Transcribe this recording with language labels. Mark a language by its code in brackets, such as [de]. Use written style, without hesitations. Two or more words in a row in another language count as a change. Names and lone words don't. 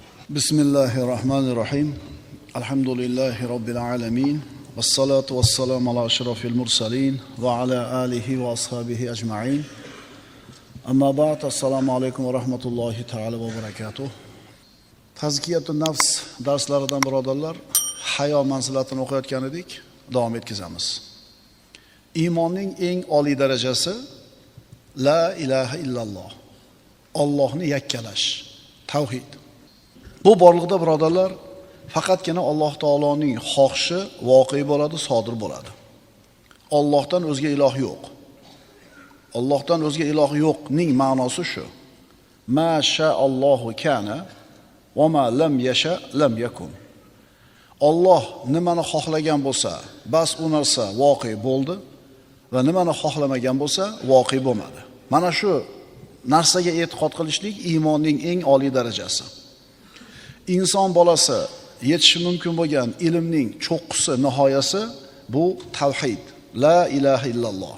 [ar] بسم الله الرحمن الرحيم. الحمد لله رب العالمين. والصلاة والسلام على أشرف المرسلين وعلى آله وأصحابه أجمعين. أما بعد, السلام عليكم ورحمة الله تعالى وبركاته. تزكية النفس [uz] darslaridan birodarlar, hayo manzilatini o'qiyotgan edik, davom etkazamiz. Iymonning eng oliy darajasi [ar] لا إله إلا الله. [uz] Allohni yakkalash, tavhid. Bu borliqda birodarlar, faqatgina Alloh taoloning xohishi voqea bo'ladi, sodir bo'ladi. Allohdan o'zga iloh yo'q. Allohdan o'zga iloh yo'qning ma'nosi shu. [ar] ما شاء الله كان وما لم يشأ لم يكن. [uz] Alloh nimani xohlagan bo'lsa, bas u narsa voqea bo'ldi va nimani xohlamagan bo'lsa, voqea bo'lmadi. Mana shu narsaga e'tiqod qilishlik iymonning eng oliy darajasi. Inson bolasi yetishi mumkin bo'lgan ilmning cho'qqisi, nihoyasi bu tavhid, [ar] لا إله إلا الله.